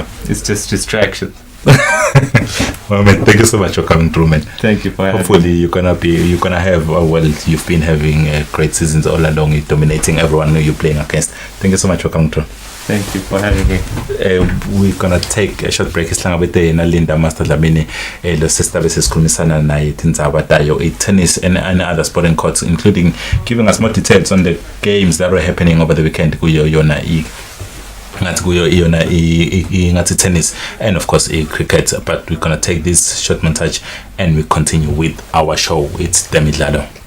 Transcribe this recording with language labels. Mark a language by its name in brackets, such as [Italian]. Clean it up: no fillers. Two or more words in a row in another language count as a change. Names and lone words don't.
[English] It's just distraction. Well, man, thank you so much for coming through, man. Thank you for having me. Hopefully you're gonna have you've been having great seasons all along. You're dominating everyone you're playing against. Thank you so much for coming through. Thank you for having me. We're gonna take a short break. [Swati] Isihlangabethe naLinda Master Dlamini lo sister besisikhulumisana naye tindzaba tayo [English] tennis and other sporting courts, including giving us more details on the games that were happening over the weekend [Swati] kuyo yona ngathi [English] tennis and of course cricket. But we're gonna take this short montage and we continue with our show. It's Temidlalo.